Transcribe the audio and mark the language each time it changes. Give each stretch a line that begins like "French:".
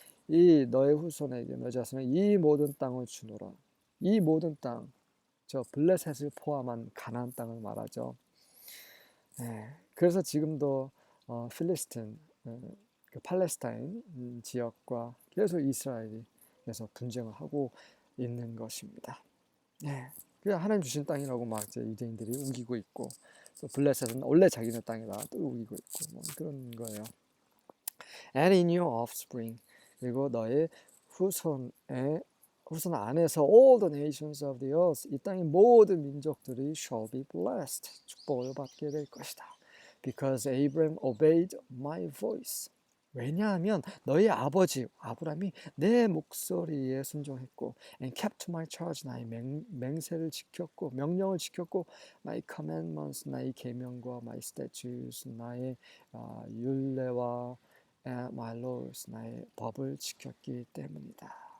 Korean: 이 너의 후손에게 너의 자손에 이 모든 땅을 주노라. 이 모든 땅, 저 블레셋을 포함한 가나안 땅을 말하죠. 그래서 지금도 필리스틴, 그 팔레스타인 지역과 계속 이스라엘이 계속 분쟁을 하고 있는 것입니다. 네. 그 하나님 주신 땅이라고 막 이제 유대인들이 우기고 있고, 또 블레셋은 원래 자기네 땅이다 또 우기고 있고 뭐 그런 거예요.
English: And in your offspring,
Korean: 그리고 너의 후손 안에서
English: all the nations of the earth,
Korean: 이 땅의 모든 민족들이
English: shall be blessed,
Korean: 축복을 받게 될 것이다.
English: Because Abraham obeyed my voice.
Korean: 왜냐하면 너희 아버지 아브라함이 내 목소리에 순종했고,
English: and kept my charge,
Korean: 나의 맹세를 지켰고, 명령을 지켰고,
English: my commandments,
Korean: 나의 계명과
English: my statutes,
Korean: 나의 율례와
English: and my laws,
Korean: 나의 법을 지켰기 때문이다.